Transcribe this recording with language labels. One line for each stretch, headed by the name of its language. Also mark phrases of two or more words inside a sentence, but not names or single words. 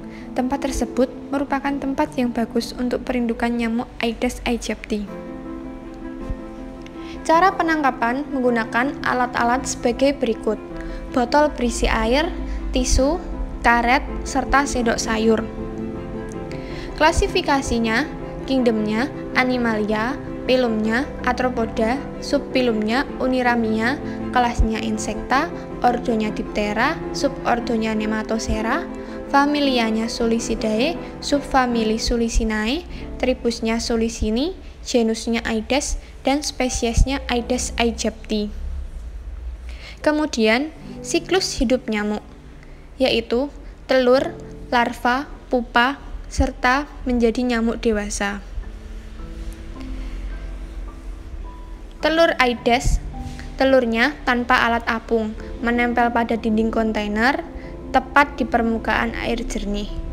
Indonesian: Tempat tersebut merupakan tempat yang bagus untuk perindukan nyamuk Aedes aegypti. Cara penangkapan menggunakan alat-alat sebagai berikut: botol berisi air, tisu, karet, serta sendok sayur. Klasifikasinya: kingdomnya, Animalia, phylumnya, Arthropoda, subphylumnya, Uniramia, kelasnya Insecta, ordonya Diptera, subordonya Nematocera, familianya Sulicidae, subfamili Sulicinae, tribusnya Sulicini, genusnya Aedes, dan spesiesnya Aedes aegypti. Kemudian, siklus hidup nyamuk, yaitu telur, larva, pupa, serta menjadi nyamuk dewasa. Telur Aedes, telurnya tanpa alat apung, menempel pada dinding kontainer, tepat di permukaan air jernih.